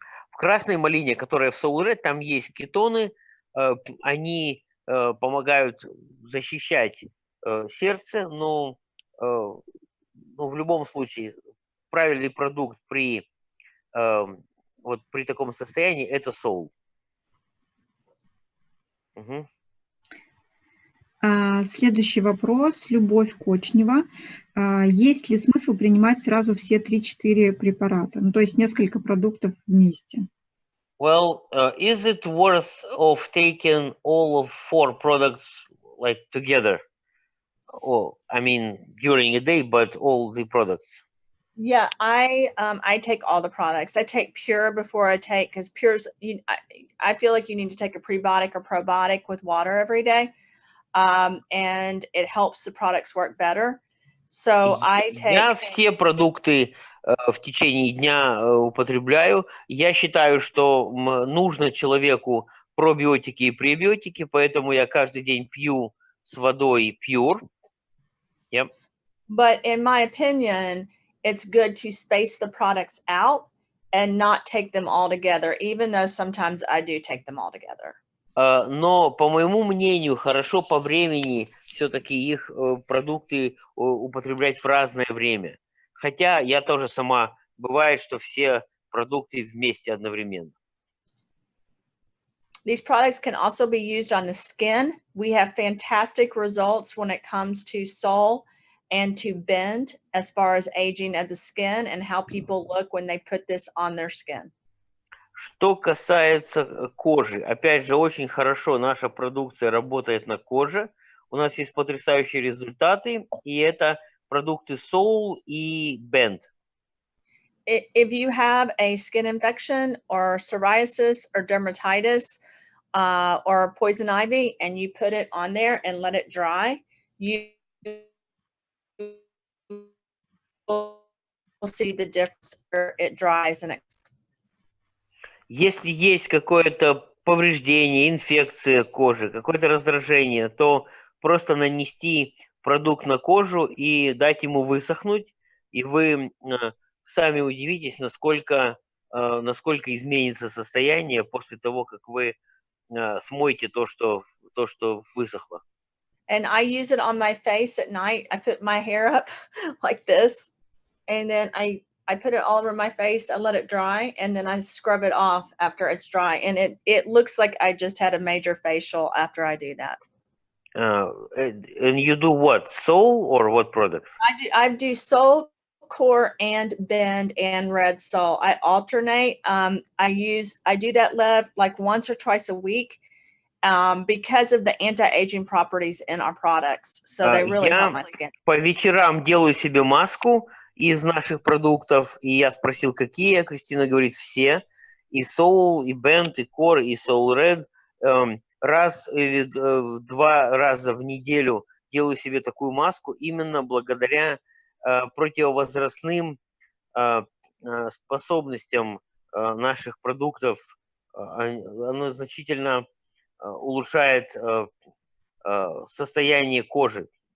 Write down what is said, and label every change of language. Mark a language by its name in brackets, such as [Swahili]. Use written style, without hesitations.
[Russian] В красной малине, которая в Soul Red, там есть кетоны, они помогают защищать сердце, но в любом случае правильный продукт при таком состоянии это Soul. Угу. Следующий вопрос. Любовь Кочнева. Есть ли смысл принимать сразу все 3-4 препарата? Ну, то есть несколько продуктов вместе. [English] Well, is it worth of taking all of 4 products like together? Oh, I mean, during a day, but all the products. Yeah, I take all the products. I take Pure before I take, because Pure's, I feel like you need to take a prebiotic or probiotic with water every day. And it helps the products work better. So I take... [Russian] Я все продукты в течение дня употребляю. Я считаю, что нужно человеку пробиотики и пребиотики, поэтому я каждый день пью с водой Pure. [English] Yep. But in my opinion, it's good to space the products out and not take them all together, even though sometimes I do take them all together. [Russian] Но, по моему мнению, хорошо по времени все-таки их продукты употреблять в разное время. Хотя я тоже сама, бывает, что все продукты вместе одновременно. [English] These products can also be used on the skin. We have fantastic results when it comes to Soul and to Bend as far as aging of the skin and how people look when they put this on their skin. [Russian] Что касается кожи, опять же, очень хорошо наша продукция работает на коже. У нас есть потрясающие результаты, и это продукты Soul и Bend. [English] If you have a skin infection or psoriasis or dermatitis or poison ivy, and you put it on there and let it dry, you will see the difference where it dries and it. [Russian] Если есть какое-то повреждение, инфекция кожи, какое-то раздражение, то просто нанести продукт на кожу и дать ему высохнуть, и вы сами удивитесь, насколько изменится состояние после того, как вы смоете то, что высохло. [English] And I use it on my face at night. I put my hair up like this, and then I put it all over my face. I let it dry, and then I scrub it off after it's dry. And it looks like I just had a major facial after I do that. And you do what? Soul or what products? I do soul, core, and bend, and red soul. I alternate. I do that left like once or twice a week. Because of the anti-aging properties in our products. So they really help my skin. [Russian] По вечерам делаю себе маску из наших продуктов, и я спросил, какие. Кристина говорит, все. И Soul, и Bend, и Core, и Soul Red. Раз или два раза в неделю делаю себе такую маску именно благодаря противовозрастным способностям наших продуктов. Оно значительно улучшает состояние кожи.